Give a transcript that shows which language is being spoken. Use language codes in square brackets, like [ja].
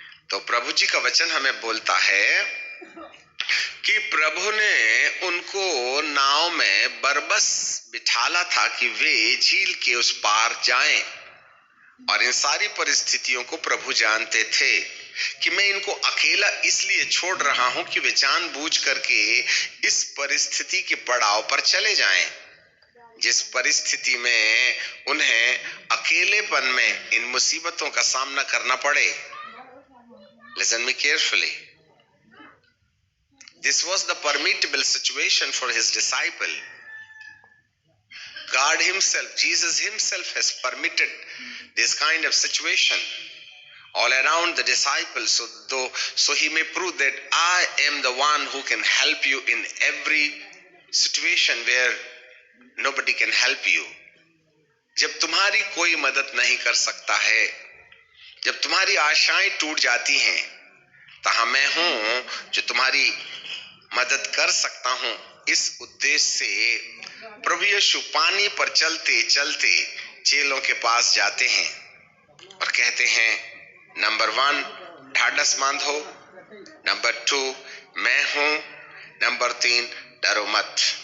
[hi] तो प्रभु जी का वचन हमें बोलता है कि प्रभु ने उनको नाव में बरबस बिठाला था कि वे झील के उस पार जाएं, और इन सारी परिस्थितियों को प्रभु जानते थे कि मैं इनको अकेला इसलिए छोड़ रहा हूं कि वे जानबूझ करके इस परिस्थिति के पड़ाव पर चले जाएं, जिस परिस्थिति में उन्हें अकेलेपन में इन मुसीबतों का सामना करना पड़े। [en] Listen me carefully. This was the permissible situation for his disciple. God himself, Jesus himself has permitted this kind of situation all around the disciples, so he may prove that I am the one who can help you in every situation where nobody can help you. [hi] जब तुम्हारी कोई मदद नहीं कर सकता है, जब तुम्हारी आशाएं टूट जाती हैं, तो मैं हूं जो तुम्हारी मदद कर सकता हूं। इस उद्देश्य से प्रभु यीशु पानी पर चलते चलते चेलों के पास जाते हैं और कहते हैं, नंबर 1 ढाढ़स बांधो, नंबर 2 मैं हूं, नंबर 3 डरो मत।